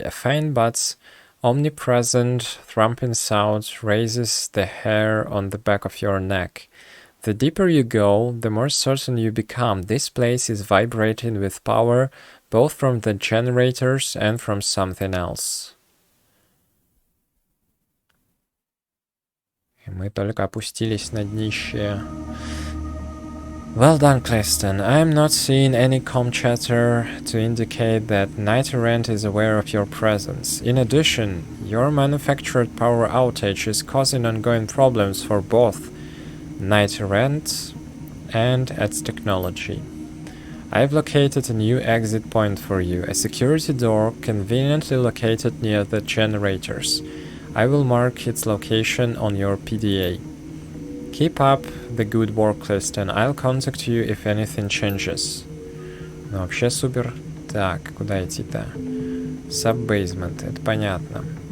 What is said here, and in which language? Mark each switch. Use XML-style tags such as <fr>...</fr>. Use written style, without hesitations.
<en>A faint but omnipresent thrumping sound raises the hair on the back of your neck. The deeper you go, the more certain you become. This place is vibrating with power, both from the generators and from something else.</en> <ru>И мы только опустились на днище.</ru> <en>Well done, Cliston. I am not seeing any comm chatter to indicate that Knight Errant is aware of your presence. In addition, your manufactured power outage is causing ongoing problems for both Knight Errant and its technology. I've located a new exit point for you, a security door conveniently located near the generators. I will mark its location on your PDA. Keep up the good work, Cliston. I'll contact you if anything changes.</en> <ru>Ну, вообще супер. Так, куда идти-то? Sub-basement, это понятно.</ru>